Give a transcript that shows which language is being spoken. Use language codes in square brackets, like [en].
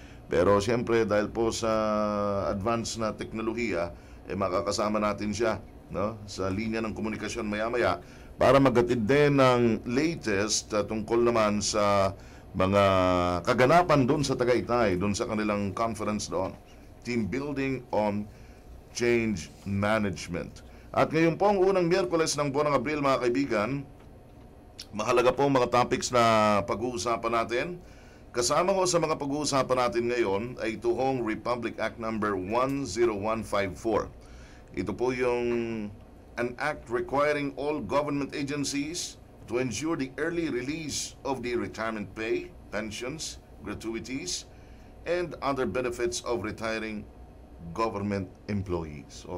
[tl] Pero siyempre dahil po sa advanced na teknolohiya, makakasama natin siya sa linya ng komunikasyon maya-maya para maghatid din ng latest tungkol naman sa mga kaganapan doon sa Tagaytay, doon sa kanilang conference doon. [en] Team building on change management. [tl] At ngayon po ang unang Miyerkules ng buwan ng Abril mga kaibigan, mahalaga po mga topics na pag-uusapan natin. Kasama ko sa mga pag-uusapan natin ngayon ay ito hong Republic Act number 10154. Ito po yung [en] an act requiring all government agencies to ensure the early release of the retirement pay, pensions, gratuities, and other benefits of retiring government employees.